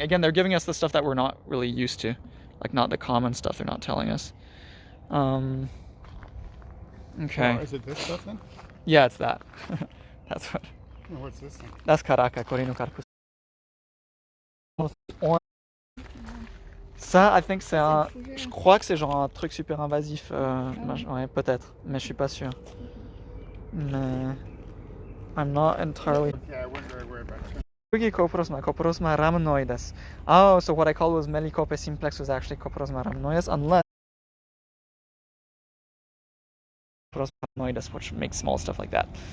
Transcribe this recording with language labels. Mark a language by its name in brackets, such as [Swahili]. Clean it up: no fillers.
[English] Again, they're giving us the stuff that we're not really used to. Like, not the common stuff they're not telling us. Okay. Oh, is it this stuff then? Yeah, it's that. That's what. What's this thing? That's Karaka, Corrino Carpus. [French] Ça, [English] I think [French] je crois que c'est genre un truc super invasif. Ouais, peut-être, mais je suis pas sûr. Mais [English] I'm not entirely. Yeah, I wonder where about it. Coprosma rhamnoides. Oh, so what I called was Melikopa Simplex was actually Coprosma rhamnoides, unless Coprosma, which makes small stuff like that.